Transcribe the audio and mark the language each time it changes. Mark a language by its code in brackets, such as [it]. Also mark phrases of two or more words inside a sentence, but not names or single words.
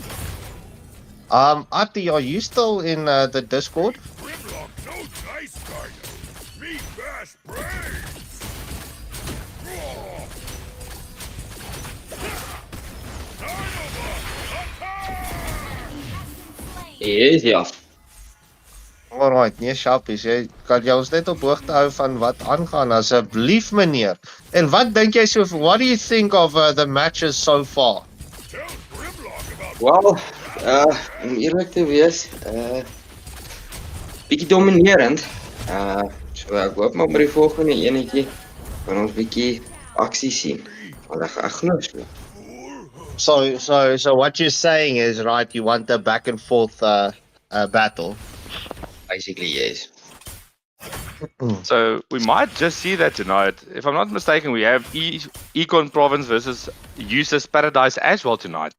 [en] Ati, are you still in the Discord? Grimlock, no dice dino. Me best brains. Yes, [af] ja. Alright, nee, Shappies, jy kan jy ons net op hoogte hou van wat aangaan asseblief meneer. En wat dink jy [en] so what do you think of the matches so far? Tell Grimlock about [af] Wel, om eerlik te wees, bietjie dominerend. So ek hoop maar by die volgende enetjie kan ons bietjie aksie sien. Want ek glo so. [en] So what you're saying is right, you want a back and forth battle. Basically, yes. So we might just see that tonight. If I'm not mistaken, we have Econ Province versus Useless Paradise as well tonight.